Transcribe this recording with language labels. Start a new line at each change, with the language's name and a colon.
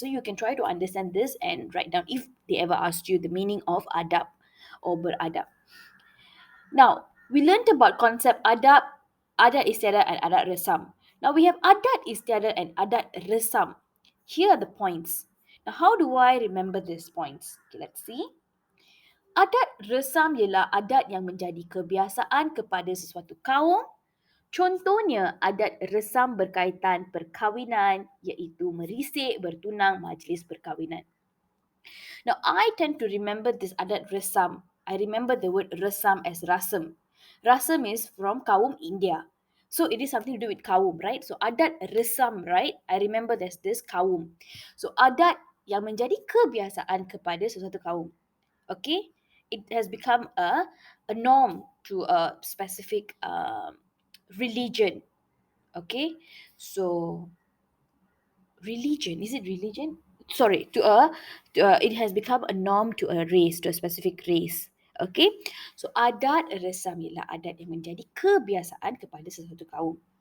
English: So you can try to understand this and write down if they ever asked you the meaning of adab or beradab. Now, we learned about concept adab, adat istiadat and adat resam. Now we have adat istiadat and adat resam. Here are the points. Now how do I remember these points? Okay, let's see.
Malay: Adat resam ialah adat yang menjadi kebiasaan kepada sesuatu kaum. Contohnya, adat resam berkaitan perkahwinan iaitu merisik, bertunang, majlis perkahwinan.
English: Now, I tend to remember this adat resam. I remember the word resam as rasam. Rasam is from kaum India. So, it is something to do with kaum, right? So, adat resam, right? I remember there's this kaum. So,
Malay: adat yang menjadi kebiasaan kepada sesuatu kaum.
English: Okay? It has become a norm to a specific religion. Okay? So, religion, is it religion? Sorry, it has become a norm to a race, to a specific race.
Malay: Okay, so adat resam ialah adat yang menjadi kebiasaan kepada sesuatu kaum.